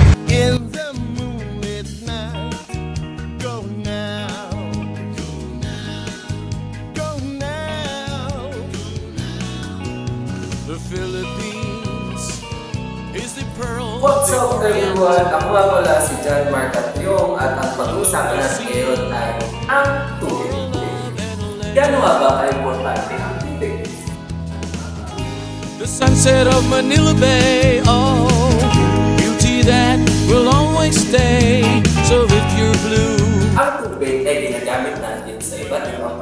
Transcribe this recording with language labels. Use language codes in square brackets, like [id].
[en] In the moonlit night, go now, go now. The Philippines is the pearl. What's up everyone? [tl] Ako nga pala si John Mark Catriong at ang pag-uusapan natin ngayon ay ang tubig. Gano'n nga ba ka-importante ang tubig? [en] The sunset of Manila Bay, oh, beauty that will always stay. So if you're blue, [tl] Ang tubig ay ginagamit natin sa iba't